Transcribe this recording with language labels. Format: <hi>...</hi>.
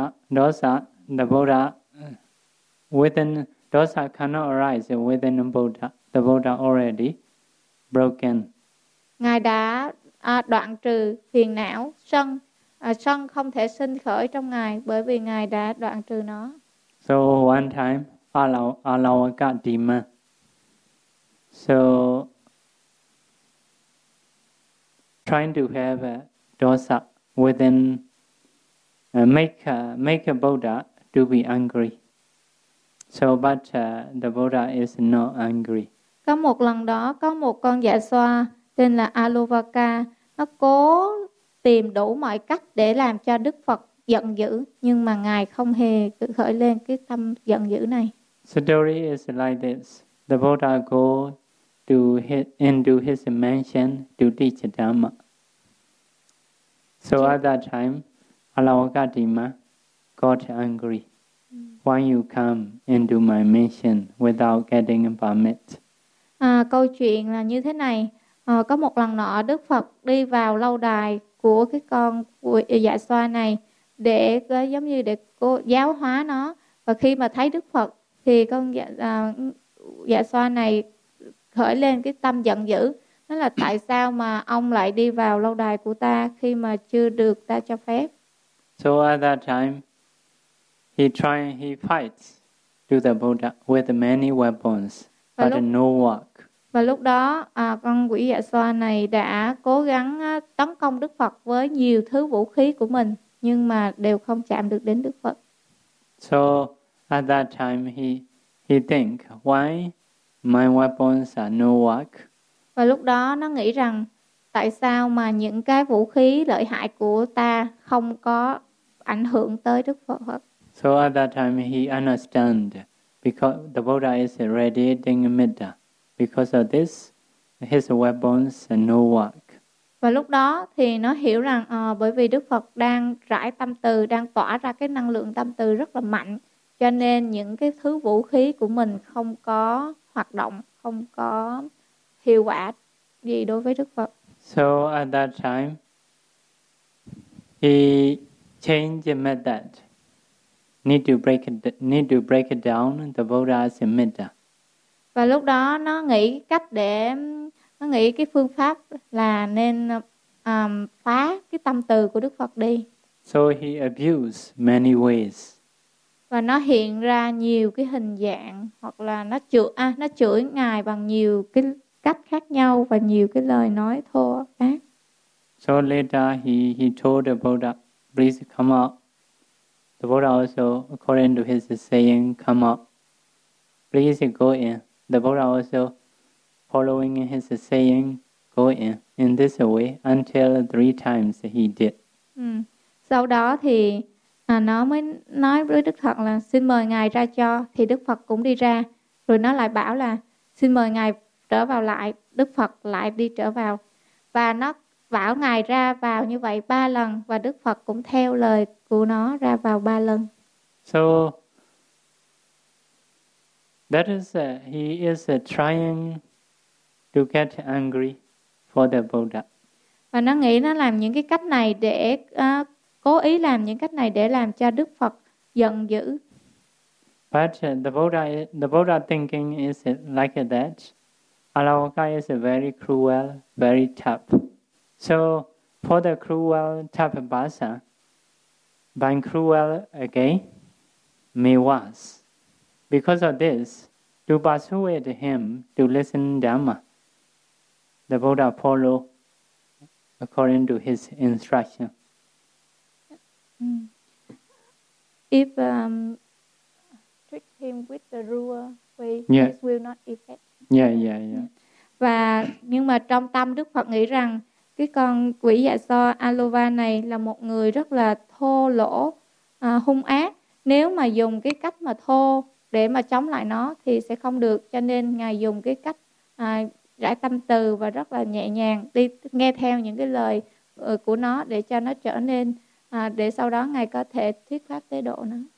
<en>Dosa, the Buddha within dosa cannot arise within the Buddha. The Buddha already broken.</en> <vi>Ngài đã đoạn trừ phiền não, sân. Sân không thể sinh khởi trong Ngài bởi vì Ngài đã đoạn trừ nó.</vi> <en>So one time, Alavaka demon. So, trying to have dosa within, make a Buddha to be angry. So, but the Buddha is not angry.</en> <vi>Có một lần đó, có một con dạ xoa tên là Alavaka, nó cố tìm đủ mọi cách để làm cho Đức Phật giận dữ, nhưng mà Ngài không hề khởi lên cái tâm giận dữ này.</vi> <en>The story is like this. The Buddha go to into his mansion to teach Dhamma. So at that time, Alavaka Dhamma got angry. why you come into my mansion without getting a permit.</en> <vi>Câu chuyện là như thế này. Có một lần nọ Đức Phật đi vào lâu đài của cái con Dạ Xoa này để giống như để cô giáo hóa nó, và khi mà thấy Đức Phật thì con Dạ Xoa này khởi lên cái tâm giận dữ, nó là tại sao mà ông lại đi vào lâu đài của ta khi mà chưa được ta cho phép.</vi> <en>So at that time he fights to the Buddha with many weapons but no work.</en> <vi>Và lúc đó con quỷ Dạ Xoa này đã cố gắng tấn công Đức Phật với nhiều thứ vũ khí của mình nhưng mà đều không chạm được đến Đức Phật.</vi> <en>So at that time he think why my weapons are no work.</en> <vi>Và lúc đó nó nghĩ rằng tại sao mà những cái vũ khí lợi hại của ta không có ảnh hưởng tới Đức Phật.</vi> <en>So at that time he understand because the Buddha is radiating metta. Because of this, his weapons are no work.</en> <vi>Và lúc đó thì nó hiểu rằng bởi vì Đức Phật đang rải tâm từ, đang tỏa ra cái năng lượng tâm từ rất là mạnh, cho nên những cái thứ vũ khí của mình không có hoạt động, không có hiệu quả gì đối với Đức Phật.</vi> <en>So at that time, he changed the method. Need to break it down the Buddha's metta.</en> <vi>Và lúc đó nó nghĩ cách để nó nghĩ cái phương pháp là nên phá cái tâm từ của Đức Phật đi.</vi> <en>So he abused many ways.</en> <vi>Và nó hiện ra nhiều cái hình dạng hoặc là nó chửi ngài bằng nhiều cái cách khác nhau và nhiều cái lời nói thô ác.</vi> <en>So later he told the Buddha, please come out. The Buddha also, according to his saying, come out. Please go in. The Buddha also, following his saying, go in this way until 3 times he did.</en> <vi>Sau đó thì nó mới nói với Đức Phật là xin mời ngài ra cho, thì Đức Phật cũng đi ra. Rồi nó lại bảo là xin mời ngài trở vào lại, Đức Phật lại đi trở vào. Và nó bảo ngài ra vào như vậy 3 lần và Đức Phật cũng theo lời của nó ra vào 3 lần.</vi> <en>So that is he is trying to get angry for the Buddha.</en> <vi>Và nó nghĩ nó làm những cái cách này để cố ý làm những cách này để làm cho Đức Phật giận dữ.</vi> <en>But the Buddha thinking is like that. Alaoka is very cruel, very tough. So for the cruel tough bhasa, being cruel again, me was. Because of this, to persuade him to listen Dhamma, the Buddha follow according to his instruction. If trick him with the ruler, this will not affect. Yeah.</en> <vi>Và nhưng mà trong tâm Đức Phật nghĩ rằng cái con quỷ Dạ Xoa Alova này là một người rất là thô lỗ, hung ác. Nếu mà dùng cái cách mà thô để mà chống lại nó thì sẽ không được. Cho nên ngài dùng cái cách rải tâm từ và rất là nhẹ nhàng đi nghe theo những cái lời của nó để cho nó trở nên, để sau đó ngài có thể thuyết pháp tế độ nó.</vi>